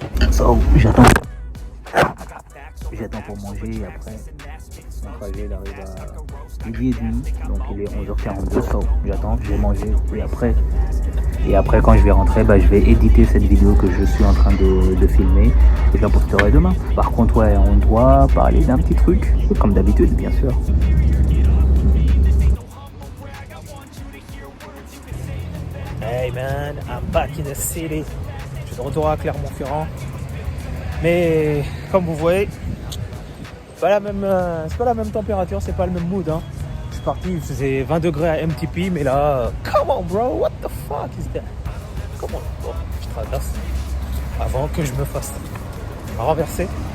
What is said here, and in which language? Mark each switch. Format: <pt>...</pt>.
<fr>So, j'attends pour manger et après mon trajet il arrive à midi et demi, donc il est 11h42. So, j'attends, je vais manger et après quand je vais rentrer, je vais éditer cette vidéo que je suis en train de filmer et je la posterai demain. Par contre ouais, on doit parler d'un petit truc, comme d'habitude bien sûr.</fr> <en>Hey man, I'm back in the city.</en> <fr>Je suis de retour à Clermont-Ferrand. Mais comme vous voyez, c'est pas la même température, c'est pas le même mood. Hein. Je suis parti, il faisait 20 degrés à MTP, mais là,</fr> <en>come on bro, what the fuck is that?</en> <fr>Comment? Bon, je traverse avant que je me fasse renverser.</fr>